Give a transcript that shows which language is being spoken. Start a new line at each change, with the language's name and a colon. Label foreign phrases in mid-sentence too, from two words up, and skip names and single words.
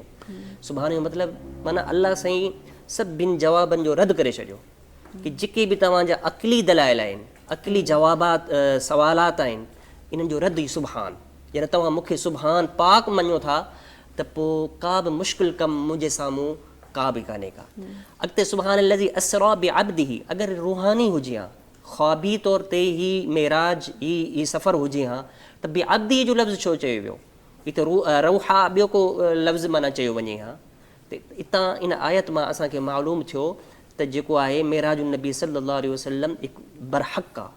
Sindhi: सुभान जो मतिलबु माना अलाह साईं सभिनि जवाबनि जो रद्द करे छॾियो कि जेके बि तव्हांजा अक़ली दलाइल आहिनि, अक़ली जवाबात सवालात आहिनि, इन्हनि जो रद्द ई सुभान. यानी तव्हां मूंखे सुभान पाक मञो था त पोइ का बि मुश्किल कमु मुंहिंजे साम्हूं का बि कान्हे का. अॻिते
Arabic: سبحان الذي أسرى بعبده
Sindhi: अगरि रूहानी हुजे हा, ख़्वाबी तौर ते ही मेराज ही सफ़र हुजे हा त बिअब्दी जो लफ़्ज़ छो चयो वियो? हिते रूहा ॿियो को लफ़्ज़ माना चयो वञे हा. त हितां इन आयत मां असांखे मालूम थियो त जेको आहे मेराज नबी
Arabic: صلى الله عليه وسلم
Sindhi: हिकु बरहक़ आहे.